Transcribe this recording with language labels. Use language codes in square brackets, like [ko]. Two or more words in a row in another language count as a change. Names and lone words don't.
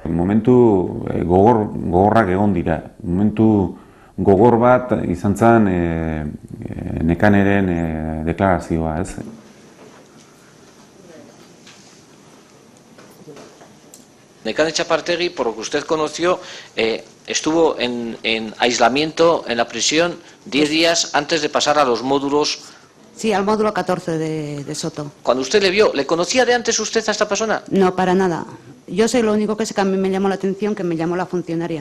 [eu] Momentu gogorrak egon dira. Momentu gogor bat izan zen Nekaneren deklarazioa, ez? Nekane Txapartegi, [es] por lo que usted conoció, estuvo en aislamiento en la prisión 10 días antes de pasar a los módulos. Sí, al módulo 14 de Soto. Cuando usted le vio, ¿le conocía de antes usted a esta persona? No, para nada. Yo sé lo único que sé que a mí me llamó la atención, que me llamó la funcionaria.